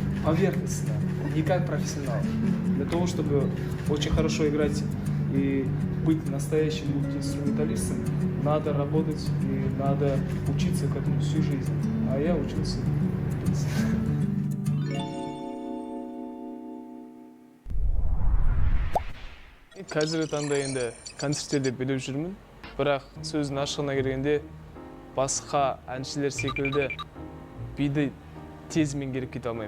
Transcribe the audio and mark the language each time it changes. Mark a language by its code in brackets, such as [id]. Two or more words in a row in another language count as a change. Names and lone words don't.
[ru] поверхностно, не как профессионал. Для того, чтобы очень хорошо играть и быть настоящим мультиинструменталистом, надо работать и надо учиться к этому всю жизнь. А я учился. [kk] Қазіргі таңда енді концерттерде билеп жүрмін, бірақ сөздің ашығына келгенде басқа әншілер секілді биді тез меңгеріп кете алмаймын.